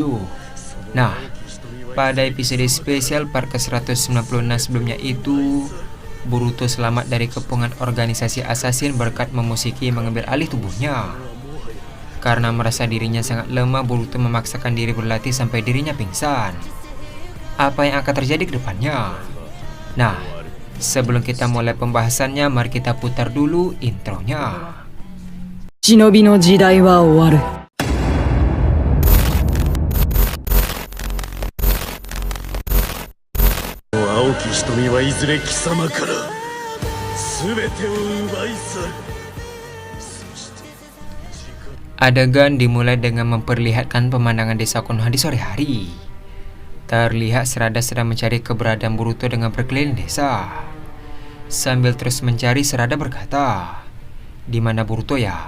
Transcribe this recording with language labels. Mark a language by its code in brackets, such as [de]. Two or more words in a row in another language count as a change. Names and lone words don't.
[id] Nah, pada episode spesial part ke-196 sebelumnya itu, Boruto selamat dari kepungan organisasi assassin berkat memusiki mengambil alih tubuhnya. Karena merasa dirinya sangat lemah, Boruto memaksakan diri berlatih sampai dirinya pingsan. Apa yang akan terjadi ke depannya? Nah, sebelum kita mulai pembahasannya, mari kita putar dulu intronya. [ja] 忍びの時代は終わる。青き瞳はいずれ貴様から全てを奪い去る。 [id] Adegan dimulai dengan memperlihatkan pemandangan desa Konoha di sore hari. Terlihat Sarada sedang mencari keberadaan Boruto dengan berkeliling desa. Sambil terus mencari, Sarada berkata, "Di mana Boruto ya?